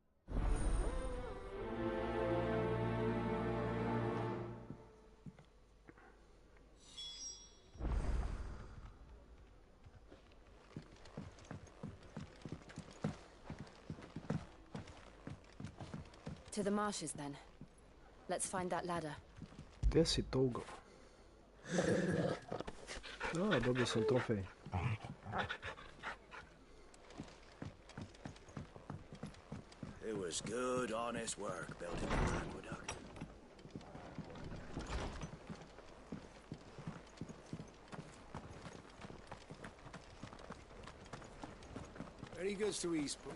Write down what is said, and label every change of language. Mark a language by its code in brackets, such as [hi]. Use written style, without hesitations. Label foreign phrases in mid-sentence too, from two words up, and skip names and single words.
[en] To the marshes, then. Let's find that ladder. [hr] Gdje si to ugao? A, dobio sam trofej. [en] It was good, honest work building the aqueduct. Any goods to Eastpool?